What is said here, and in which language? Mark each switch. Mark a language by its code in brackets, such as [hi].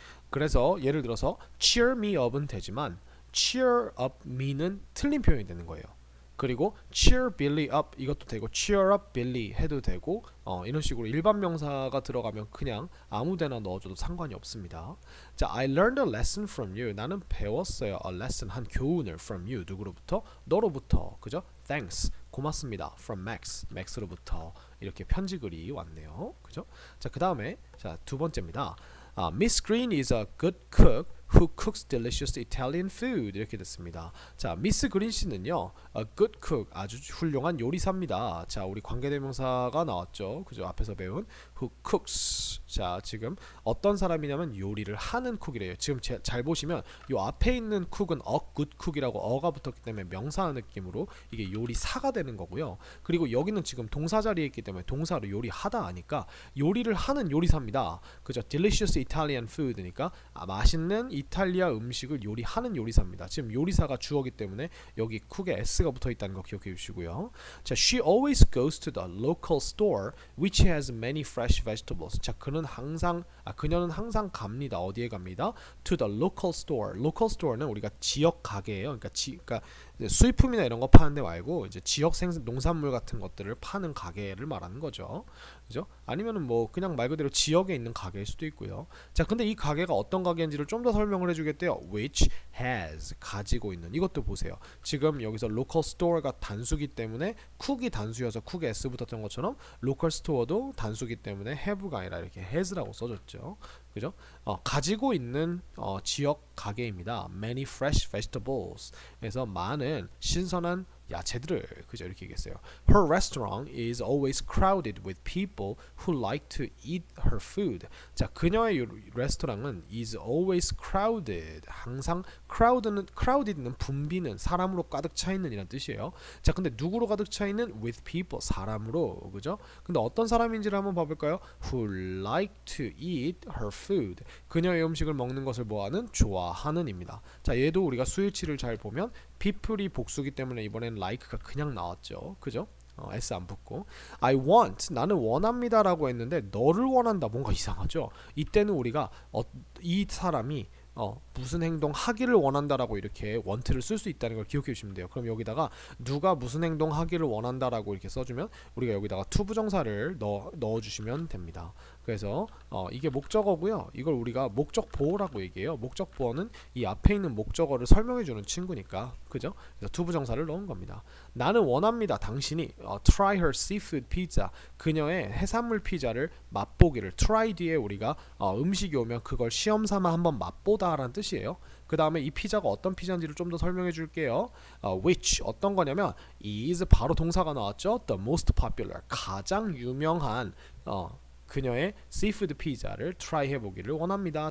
[ko] 그래서 예를 들어서 cheer me up은 되지만 cheer up me는 틀린 표현이 되는 거예요. 그리고 cheer Billy up 이것도 되고 cheer up Billy 해도 되고 이런 식으로 일반 명사가 들어가면 그냥 아무데나 넣어줘도 상관이 없습니다. [en] 자, I learned a lesson from you. [ko] 나는 배웠어요. [en] A lesson [ko] 한 교훈을 [en] from you [ko] 누구로부터? 너로부터. 그죠? Thanks. 고맙습니다. [en] From Max. [ko] Max로부터 이렇게 편지글이 왔네요. 그죠? 자, 그다음에 자, 두 번째입니다. [en] Miss Green is a good cook who cooks delicious Italian food 이렇게 됐습니다. [ko] 자, 미스 그린 씨는요, [en] a good cook [ko] 아주 훌륭한 요리사입니다. 자, 우리 관계대명사가 나왔죠, 그죠? 앞에서 배운 who cooks. 자, 지금 어떤 사람이냐면 요리를 하는 쿡이래요. 지금 잘 보시면 요 앞에 있는 쿡은 a good cook이라고 어가 붙었기 때문에 명사 느낌으로 이게 요리사가 되는 거고요. 그리고 여기는 지금 동사 자리에 있기 때문에 동사로 요리하다 하니까 요리를 하는 요리사입니다. 그죠? [en] delicious Italian food [ko] 니까 맛있는 이탈리아 음식을 요리하는 요리사입니다. 지금 요리사가 주어기 때문에 여기 쿡에 s가 붙어 있다는 거 기억해 주시고요. [en] 자, she always goes to the local store which has many fresh vegetables. [ko] 자, 그녀는 항상 갑니다. 어디에 갑니다? [en] To the local store. [ko] local store는 우리가 지역 가게예요. 그러니까 수입품이나 이런 거 파는 데 말고 이제 지역 농산물 같은 것들을 파는 가게를 말하는 거죠. 그죠? 아니면은 뭐 그냥 말 그대로 지역에 있는 가게일 수도 있고요. 자, 근데 이 가게가 어떤 가게인지를 좀 더 설명을 해주겠대요. Which has 가지고 있는. 이것도 보세요. 지금 여기서 local store가 단수기 때문에 쿡이 단수여서 쿡에 s 붙었던 것처럼 local store도 단수기 때문에 have가 아니라 이렇게 has라고 써줬죠. 그죠? 가지고 있는 지역 가게입니다. [en] Many fresh vegetables. [ko] 그래서 많은 신선한 야채들을 그죠 이렇게 얘기했어요. [en] Her restaurant is always crowded with people who like to eat her food. [ko] 자, 그녀의 레스토랑은 [en] is always crowded. [ko] 항상 crowded는 붐비는 사람으로 가득 차 있는 이란 뜻이에요. 자, 근데 누구로 가득 차 있는? [en] with people 사람으로. [ko] 그죠? 근데 어떤 사람인지를 한번 봐볼까요? [en] Who like to eat her food. [ko] 그녀의 음식을 먹는 것을 뭐하는? 좋아하는입니다. 자, 얘도 우리가 수일치를 잘 보면 people이 복수기 때문에 이번엔 like가 그냥 나왔죠. 그죠? s 안 붙고 [en] I want [ko] 나는 원합니다 라고 했는데 너를 원한다 뭔가 이상하죠. 이때는 우리가 이 사람이 무슨 행동 하기를 원한다라고 이렇게 want를 쓸 수 있다는 걸 기억해 주시면 돼요. 그럼 여기다가 누가 무슨 행동 하기를 원한다라고 이렇게 써주면 우리가 여기다가 to 부정사를 넣어주시면 됩니다. 그래서 이게 목적어고요. 이걸 우리가 목적 보어라고 얘기해요. 목적 보어는 이 앞에 있는 목적어를 설명해주는 친구니까, 그죠? 그래서 to 부정사를 넣은 겁니다. 나는 원합니다. 당신이 [en] try her seafood pizza. [ko] 그녀의 해산물 피자를 맛보기를. try 뒤에 우리가 음식이 오면 그걸 시험 삼아 한번 맛보다라는 뜻이에요. 그 다음에 이 피자가 어떤 피자인지를 좀 더 설명해 줄게요. which 어떤 거냐면 is 바로 동사가 나왔죠. [en] the most popular [ko] 가장 유명한 그녀의 seafood 피자를 try 해보기를 원합니다.